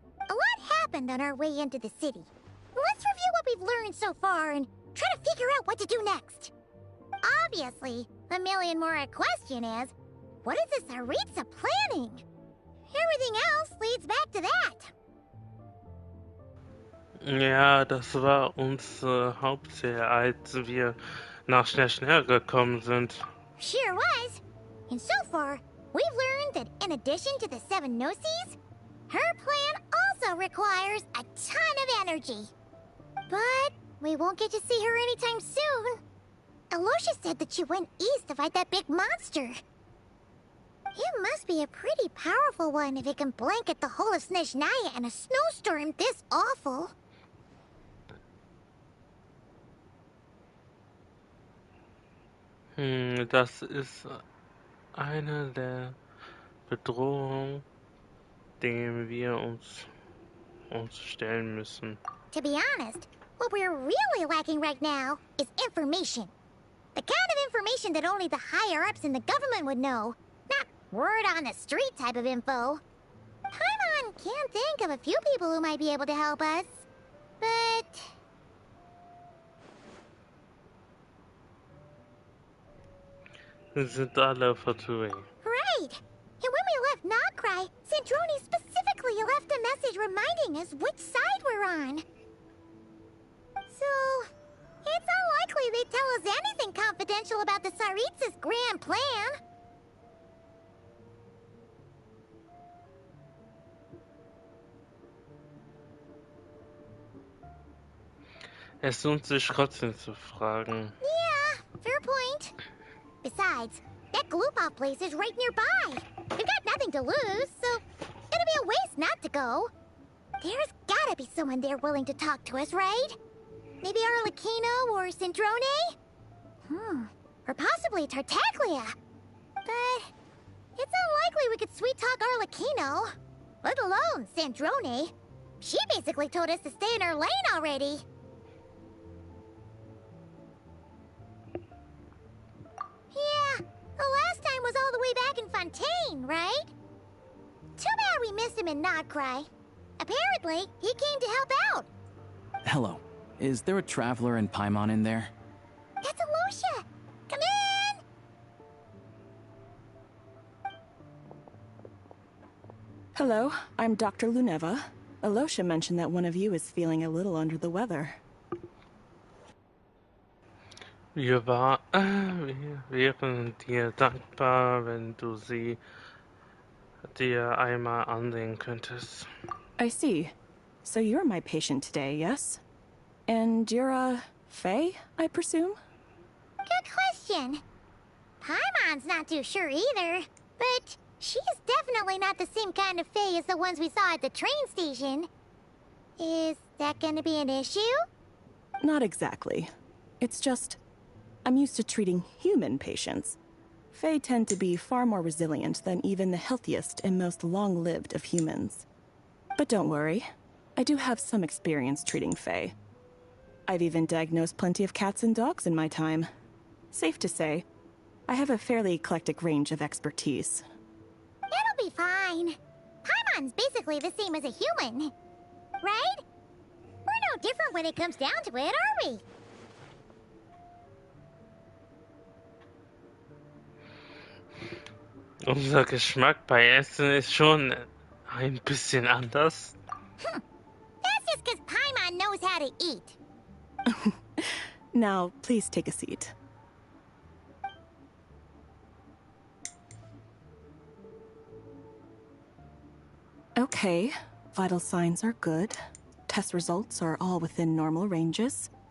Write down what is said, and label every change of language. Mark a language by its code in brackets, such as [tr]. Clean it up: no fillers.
[en] A lot happened on our way into the city. Let's review what we've learned so far and try to figure out what to do next. Obviously, the million more question is, what is the Tsaritsa planning? Everything else leads back to that. [de] Ja, das war unsere Hauptziel, als wir nach Snezhnaya gekommen sind. [en] Sure was. And so far, we've learned that in addition to the 7 Gnosis, her plan also requires a ton of energy. But we won't get to see her anytime soon. Aloysia said that she went east to fight that big monster. It must be a pretty powerful one if it can blanket the whole of Snezhnaya in a snowstorm this awful. [de] Das ist eine der Bedrohungen, denen wir uns stellen müssen. [en] To be honest, what we're really lacking right now is information. The kind of information that only the higher-ups in the government would know. Not word on the street type of info. Paimon can think of a few people who might be able to help us. But... [de] Sie sind alle verträglich. [en] Right! And when we left Nocry, Sandrone specifically left a message reminding us which side we're on. So, it's unlikely they'd tell us anything confidential about the Tsaritsa's grand plan. [de] Es lohnt sich trotzdem zu fragen. [en] Yeah, fair point. Besides, that Gloopov place is right nearby. We've got nothing to lose, so it'd be a waste not to go. There's gotta be someone there willing to talk to us, right? Maybe Arlecchino or Sandrone? or possibly Tartaglia. But it's unlikely we could sweet-talk Arlecchino, let alone Sandrone. She basically told us to stay in her lane already. Yeah, the last time was all the way back in Fontaine, right? Too bad we missed him in Notcry. Apparently, he came to help out. Hello. Is there a traveler in Paimon in there? That's Alosha! Come in! Hello, I'm Dr. Luneva. Alosha mentioned that one of you is feeling a little under the weather. [de] Wir wären dir dankbar, wenn du sie dir einmal ansehen könntest. [en] I see. So you're my patient today, yes? And you're Faye, I presume? Good question. Paimon's not too sure either, but she's definitely not the same kind of Fae as the ones we saw at the train station. Is that gonna be an issue? Not exactly. It's just, I'm used to treating human patients. Fae tend to be far more resilient than even the healthiest and most long-lived of humans. But don't worry, I do have some experience treating Fae. I've even diagnosed plenty of cats and dogs in my time. Safe to say, I have a fairly eclectic range of expertise. It'll be fine. Paimon's basically the same as a human, right? We're no different when it comes down to it, are we? [de] Unser Geschmack bei Essen ist schon ein bisschen anders. [en] That's just because Paimon knows how to eat. Now, please take a seat. Okay, vital signs are good. Test results are all within normal ranges.